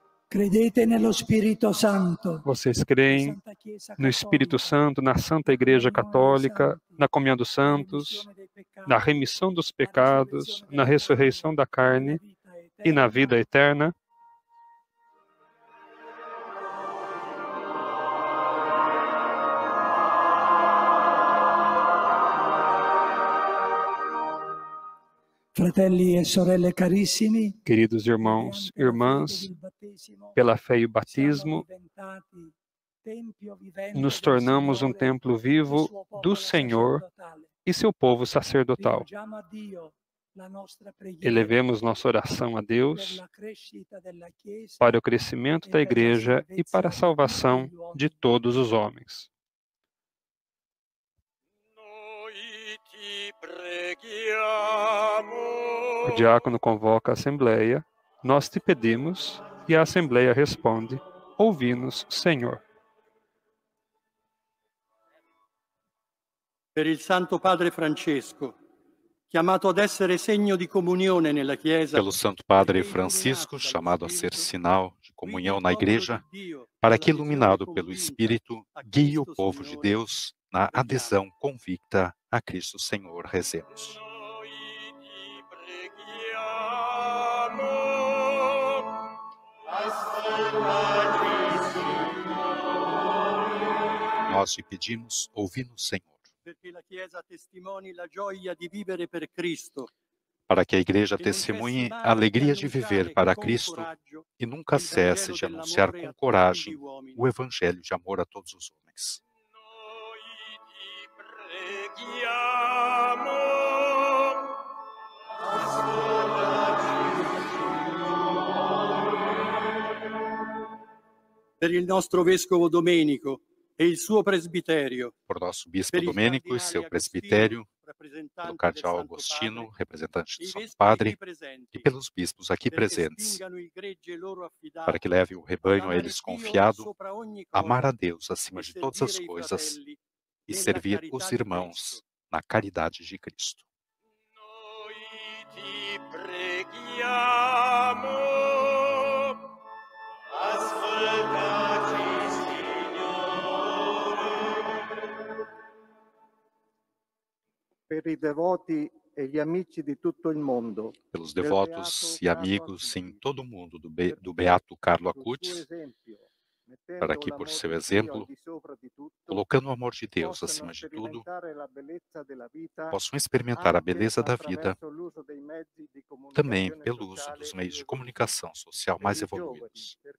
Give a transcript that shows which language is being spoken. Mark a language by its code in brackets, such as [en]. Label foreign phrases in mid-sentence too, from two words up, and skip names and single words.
[it] Credete nello Spirito Santo, [pt] Vocês creem no Espírito Santo, na Santa Igreja Católica, na comunhão dos santos, na remissão dos pecados, na ressurreição da carne e na vida eterna. [it] Fratelli e sorelle carissimi, [pt] Queridos irmãos e irmãs, pela fé e o batismo, nos tornamos um templo vivo do Senhor e seu povo sacerdotal. Elevemos nossa oração a Deus para o crescimento da Igreja e para a salvação de todos os homens. O diácono convoca a Assembleia, nós te pedimos, e a Assembleia responde, ouvi-nos, Senhor. [it] Per il Santo Padre Francesco, chiamato ad essere segno di comunione nella Chiesa, [pt] Pelo Santo Padre Francisco, chamado a ser sinal de comunhão na Igreja, para que, iluminado pelo Espírito, guie o povo de Deus na adesão convicta a Cristo Senhor, rezemos. Nós te pedimos, ouvi-nos, Senhor. Para que a Igreja testemunhe a alegria de viver para Cristo e nunca cesse de anunciar com coragem o Evangelho de amor a todos os homens. [it] Per il nostro Vescovo Domenico e il suo presbiterio, [pt] Por nosso Bispo Domênico e seu presbitério, pelo Cardeal Agostino, representante do Santo Padre, e pelos bispos aqui presentes, para que leve o rebanho a eles confiado, amar a Deus acima de todas as coisas e servir os irmãos na caridade de Cristo. [it] Per i devoti e gli amici di tutto il mondo, [pt] Pelos devotos e amigos em todo o mundo do Beato Carlo Acutis, para que, por seu exemplo, colocando o amor de Deus acima de tudo, possam experimentar a beleza da vida também pelo uso dos meios de comunicação social mais evoluídos.